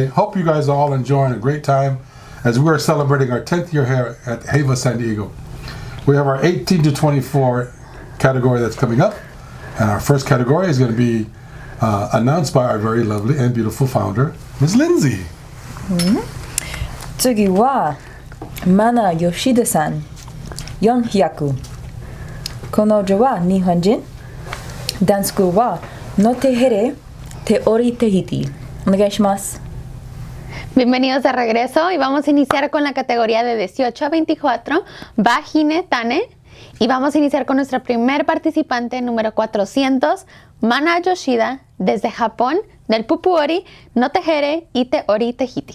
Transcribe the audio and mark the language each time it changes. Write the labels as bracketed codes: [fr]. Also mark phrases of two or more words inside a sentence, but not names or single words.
[en] Hope you guys are all enjoying a great time as we are celebrating our 10th year here at Heiva San Diego. We have our 18 to 24 category that's coming up, and our first category is going to be announced by our very lovely and beautiful founder, Ms. Lindsay. [ja] 次はマナ吉田さん400。彼女は日本人。ダンススクールはノテヘレテオリテヒティ。お願いします。 [es] Bienvenidos de regreso y vamos a iniciar con la categoría de 18 a 24, Vagine Tane, y vamos a iniciar con nuestra primer participante número 400, Mana Yoshida, desde Japón, del Pupuori, no Tehere y Teori Tehiti.